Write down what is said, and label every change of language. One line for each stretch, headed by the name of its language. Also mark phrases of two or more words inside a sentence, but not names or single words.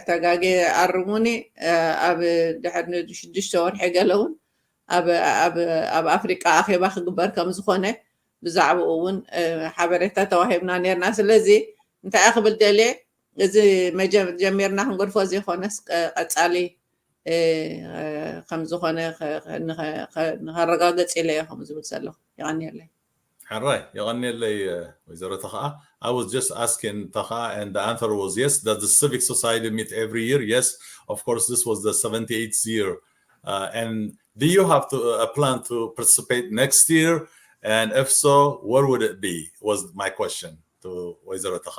Tigrinya: ተጋጌ ኣርሙኒ ኣብ ድሕር 6 ወርሒ ገለ እውን ኣብ ኣፍሪቃ ኣኼባ ክግበር ከም ዝኾነ ብዛዕባኡ እውን ሓበሬታ ተዋሂብና ነርና። ስለዚ እንታይ ክብል ደልየ እዚ ጀሚርና ክንገድፎ ዘይኮነስ ቀፃሊ ከም ዝኾነ ንኸረጋገፅ ኢለ ከም ዝብል ዘለኹ ይቐኒየለይ።
English: Alright, I was just asking Taha, and the answer was yes. Does the civic society meet every year? Yes, of course. This was the 78th year. And do you have a plan to participate next year? And if so, where would it be? Was my question to Wazira Taha.